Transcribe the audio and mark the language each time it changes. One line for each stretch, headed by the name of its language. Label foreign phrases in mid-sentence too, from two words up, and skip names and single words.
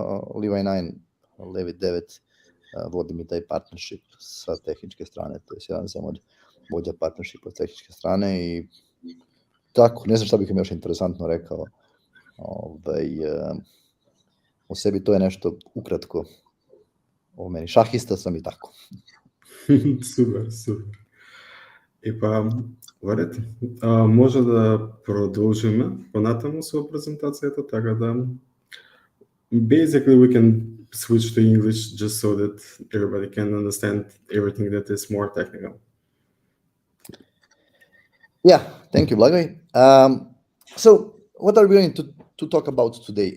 Serbian: Levi9 vodim i taj partnership sa tehničke strane, to je jedan sam od vođa partnershipa s tehničke strane i tako, ne znam šta bih im još interesantno rekao. U sebi to je nešto ukratko o meni. Šahista sam i tako. Super.
Macedonian: И па, варете, може да продолжиме понатаму со презентацијата, така да
English: basically we can switch to English just so that everybody can understand everything that is more technical. Yeah, thank you, Blagoy. So what are we going to talk about today?